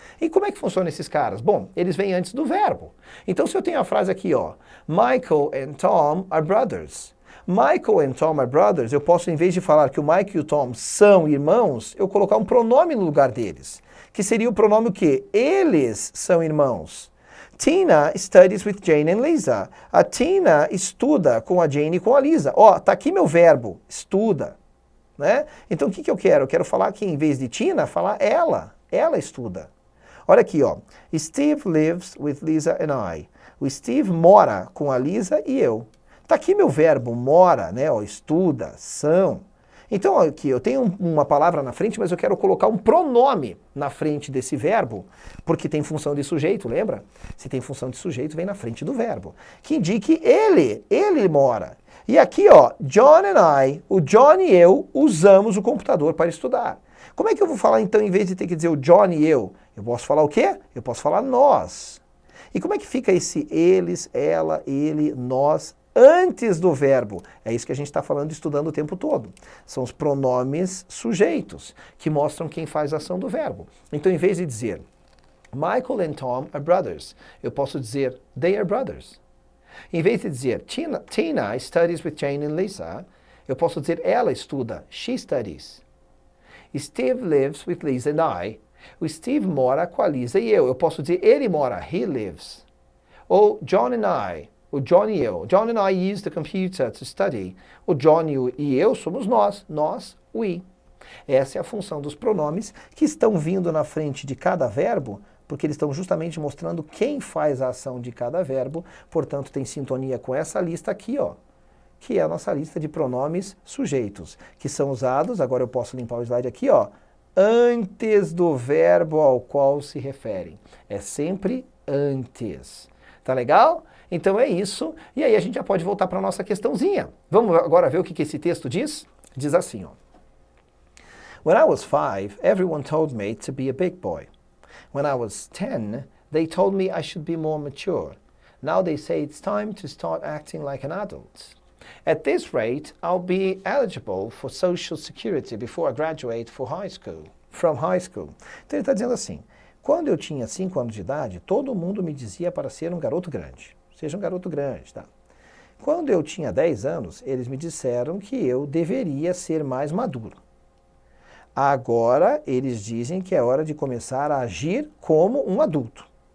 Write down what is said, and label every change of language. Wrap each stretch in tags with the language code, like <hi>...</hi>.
<pt>E como é que funciona esses caras? Bom, eles vêm antes do verbo. Então se eu tenho a frase aqui, ó,</pt> <en>Michael and Tom are brothers. Michael and Tom are brothers,</en> <pt>eu posso, em vez de falar que o Mike e o Tom são irmãos, eu colocar um pronome no lugar deles, que seria o pronome o quê? Eles são irmãos.</pt> <en>Tina studies with Jane and Lisa.</en> <pt>A Tina estuda com a Jane e com a Lisa. Ó, tá aqui meu verbo, estuda, né? Então o que eu quero? Eu quero falar que em vez de Tina, falar ela estuda. Olha aqui, ó.</pt> <en>Steve lives with Lisa and I.</en> <pt>O Steve mora com a Lisa e eu. Tá aqui meu verbo, mora, né? Ó, estuda, são. Então, aqui, eu tenho uma palavra na frente, mas eu quero colocar um pronome na frente desse verbo, porque tem função de sujeito, lembra? Se tem função de sujeito, vem na frente do verbo, que indique ele mora. E aqui, ó,</pt> <en>John and I,</en> <pt>o John e eu usamos o computador para estudar. Como é que eu vou falar, então, em vez de ter que dizer o John e eu posso falar o quê? Eu posso falar nós. E como é que fica esse eles, ela, ele, nós, antes do verbo? É isso que a gente está falando, estudando o tempo todo. São os pronomes sujeitos, que mostram quem faz a ação do verbo. Então, em vez de dizer</pt> <en>Michael and Tom are brothers,</en> <pt>eu posso dizer</pt> <en>they are brothers.</en> <pt>Em vez de dizer</pt> <en>Tina studies with Jane and Lisa,</en> <pt>eu posso dizer ela estuda,</pt> <en>she studies. Steve lives with Lisa and I.</en> <pt>O Steve mora com a Lisa e eu. Eu posso dizer ele mora,</pt> <en>he lives.</en> <pt>Ou</pt> <en>John and I.</en> <pt>O John e eu.</pt> <en>John and I use the computer to study.</en> <pt>O John e eu somos nós, we. Essa é a função dos pronomes que estão vindo na frente de cada verbo, porque eles estão justamente mostrando quem faz a ação de cada verbo, portanto tem sintonia com essa lista aqui, ó, que é a nossa lista de pronomes sujeitos, que são usados, agora eu posso limpar o slide aqui, ó, antes do verbo ao qual se referem. É sempre antes. Tá legal? Então é isso, e aí a gente já pode voltar para a nossa questãozinha. Vamos agora ver o que esse texto diz? Diz assim, ó.</pt> <en>When I was 5, everyone told me to be a big boy. When I was 10, they told me I should be more mature. Now they say it's time to start acting like an adult. At this rate, I'll be eligible for Social Security before I graduate from high school.</en> <pt>Então ele está dizendo assim, quando eu tinha 5 anos de idade, todo mundo me dizia para ser um garoto grande. Seja um garoto grande, tá? Quando eu tinha 10 anos, eles me disseram que eu deveria ser mais maduro. Agora, eles dizem que é hora de começar a agir como um adulto.</pt>